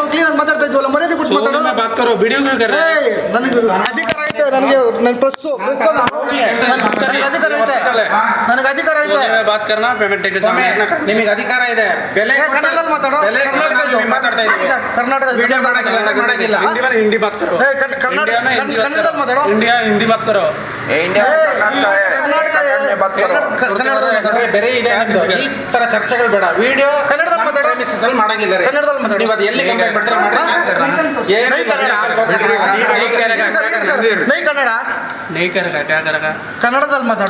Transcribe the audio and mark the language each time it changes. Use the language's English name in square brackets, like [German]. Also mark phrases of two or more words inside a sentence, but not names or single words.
[Kannada] ಮಾತಾಡ್ತಾ ಇದ್ವಲ್ಲ, ಮರ್ಯಾದೆ ಕೊಟ್ಟು ಮಾತಾಡೋ. ನನಗೆ ಅಧಿಕಾರ ಐತೆ, ನನಗೆ ನನ್ನ ಪ್ರೆಸ್ಸು ನನಗೆ ಅಧಿಕಾರ ಐತೆ, ನನಗೆ ಅಧಿಕಾರ ಐತೆ. ನಿಮಗೆ ಅಧಿಕಾರ ಇದೆ. ಬೆಲೆ ಕನ್ನಡದಲ್ಲಿ ಮಾತಾಡೋ. ಮಾತಾಡ್ತಾ ಇದ್ದೀವಿ. ಕರ್ನಾಟಕ ವಿಡಿಯೋ ಮಾಡಂಗಿಲ್ಲ. [Hindi] हिंदी बात करो. [Kannada] ಕನ್ನಡದಲ್ಲಿ ಮಾತಾಡೋ. [Hindi] इंडिया हिंदी बात करो. इंडिया [Kannada] ಕರ್ನಾಟಕ ಬೇರೆ ಇದೆ ನಿಮ್ದು. ಈ ತರ ಚರ್ಚೆಗಳು ಬೇಡ. ವಿಡಿಯೋ ಕನ್ನಡದಲ್ಲಿ ಮಾತಾಡಿ. premises ಅಲ್ಲಿ ಮಾಡಂಗಿಲ್ಲ ರೀ. ಕನ್ನಡದಲ್ಲಿ ಮಾತಾಡಿ. ನೀವು ಅದು ಎಲ್ಲಿ ಕಂಪ್ಲೇಂಟ್ ಮಾಡ್ತಾರೆ ಮಾಡ್ರಿ. ಏನು ನೈ ಕನ್ನಡ. ನೈ ಕನ್ನಡ ಕನ್ನಡದಲ್ಲಿ ಮಾತಾಡು.